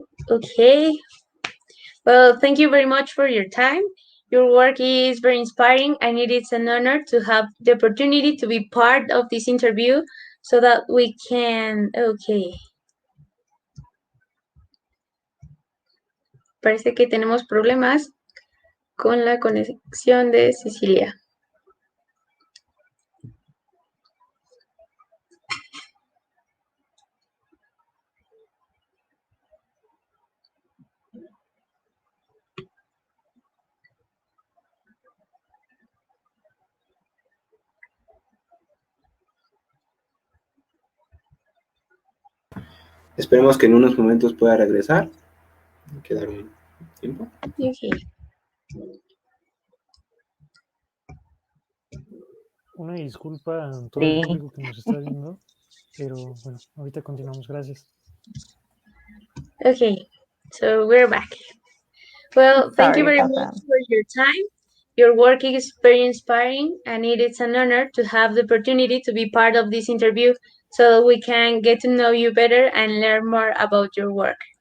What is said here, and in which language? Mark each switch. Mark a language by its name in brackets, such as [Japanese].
[English] Okay. Well, thank you very much for your time. Your work is very inspiring, and it is an honor to have the opportunity to be part of this interview so that we can. Okay. [Spanish] Parece que tenemos problemas con la conexión de Cecilia. Esperemos que en unos momentos pueda regresar. Hay que dar un tiempo. Okay. Una disculpa a todo el público que nos está viendo, pero bueno, ahorita continuamos. Gracias. [English] Okay, so we're back. Well, thank you very much for your time. Your work is very inspiring, and it is an honor to have the opportunity to be part of this interview so that we can get to know you better and learn more about your work.